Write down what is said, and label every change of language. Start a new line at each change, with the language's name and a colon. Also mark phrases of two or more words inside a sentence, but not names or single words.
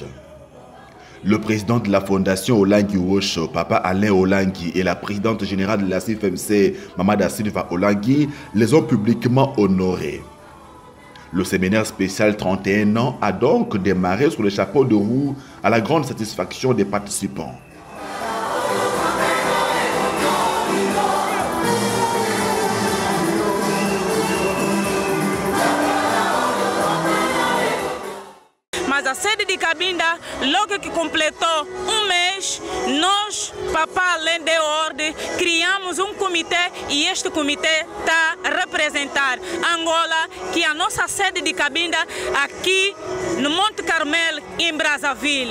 French: Le président de la fondation Olangi Wosho, Papa Alain Olangi, et la présidente générale de la CFMC, Mama Da Silva Olangi, les ont publiquement honorés. Le séminaire spécial 31 ans a donc démarré sous le chapeau de roue à la grande satisfaction des participants.
Portuguese: Mas a sede de Cabinda, logo que completou mês, nós, Papa Alain de Ordem, criamos comitê e este comitê está a representar Angola, que é a nossa sede de Cabinda aqui no Monte Carmelo, em Brazzaville.